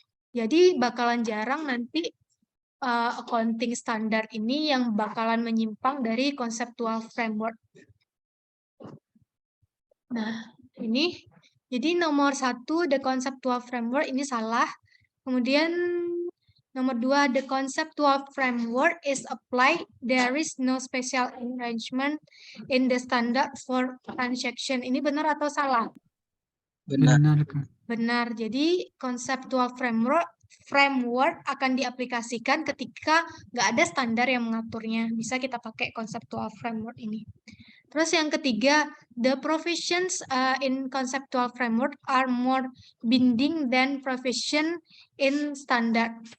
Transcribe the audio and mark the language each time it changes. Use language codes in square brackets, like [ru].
[id] Jadi bakalan jarang nanti accounting standard ini yang bakalan menyimpang dari conceptual framework. Nah, ini jadi nomor 1, the conceptual framework ini salah. Kemudian nomor 2, [en] the conceptual framework is applied. There is no special arrangement in the standard for transaction. [id] Ini benar atau salah? Benar. Benar. Jadi conceptual framework akan diaplikasikan ketika nggak ada standar yang mengaturnya. Bisa kita pakai conceptual framework ini. Terus yang ketiga, [en] the provisions in conceptual framework are more binding than provision in standard.